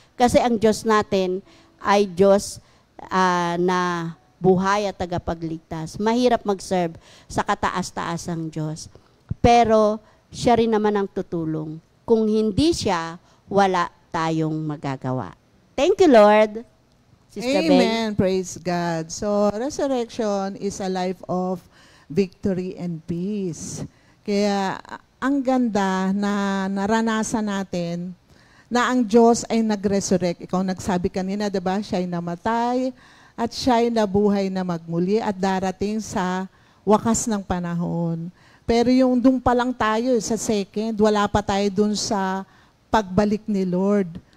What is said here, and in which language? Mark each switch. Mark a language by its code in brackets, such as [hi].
[tl] Kasi ang Diyos natin ay Diyos na buhay at tagapagligtas. Mahirap mag-serve sa kataas-taasang Diyos. Pero siya rin naman ang tutulong. Kung hindi siya, wala tayong magagawa. [en] Thank you, Lord. Sister Amen. Praise God. So, resurrection is a life of victory and peace. [tl] Kaya, ang ganda na naranasan natin na ang Diyos ay nag-resurrect. Ikaw nagsabi kanina, diba? Siya'y namatay at siya'y nabuhay na magmuli at darating sa wakas ng panahon. Pero yung dun pa lang tayo sa second, wala pa tayo dun sa pagbalik ni Lord.